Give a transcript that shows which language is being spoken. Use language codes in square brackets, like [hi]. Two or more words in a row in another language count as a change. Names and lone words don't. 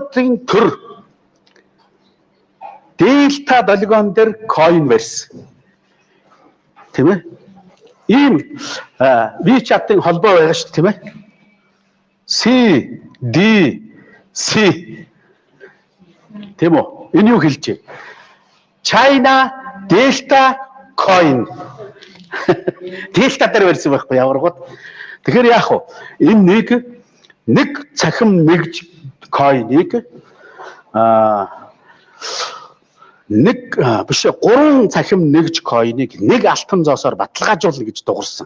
[mn] За тэгэхдээ хятадын төр Дельта долгион дээр coin барьсан. Тийм ээ? Ийм WeChat-ын холбоо байгаа шүү дээ, тийм ээ? C, D, C. Тийм үү? Энэ юу хэлж байна? [en] China Delta coin. [mn] Delta дээр барьсан байхгүй ямар гот. Тэгэхээр яах вэ? Энэ нэг цахим нэгж coin-ыг гурван цахим нэгж coin-ыг нэг алтан зоосоор баталгаажуулна гэж дуурсан.